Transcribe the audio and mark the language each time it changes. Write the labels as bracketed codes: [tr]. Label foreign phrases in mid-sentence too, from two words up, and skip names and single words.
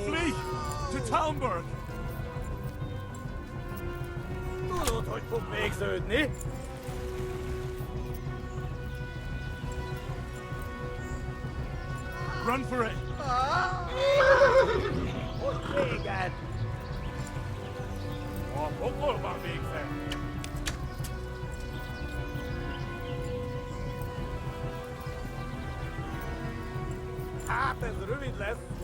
[en] Flee! To Talmberg! [hu] Tudod, hogy fog végződni? [en] Run for it! [hu] Hogy véged? A pokolban végzett! Hát ez rövid lesz!